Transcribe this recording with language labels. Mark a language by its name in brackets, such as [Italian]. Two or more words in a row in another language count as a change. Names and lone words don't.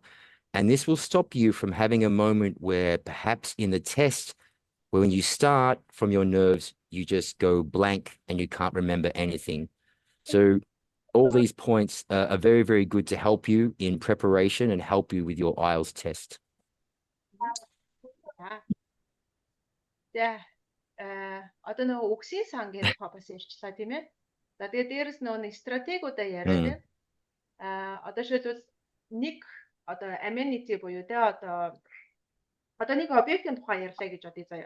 [English] And this will stop you from having a moment where perhaps in the test, when you start from your nerves, you just go blank and you can't remember anything. So all these points are very, very good to help you in preparation and help you with your IELTS test. [Mongolian] Одоо нөгөө үгсийн сан гэдэг бас ярьчлаа тийм ээ. За тэгээд дээрэс нөгөө нэг стратегиудаа яриад байна. Одоо шийдвэл нэг одоо amenity буюу те одоо нэг объектын тухай ярьлаа гэж бодъё заяа.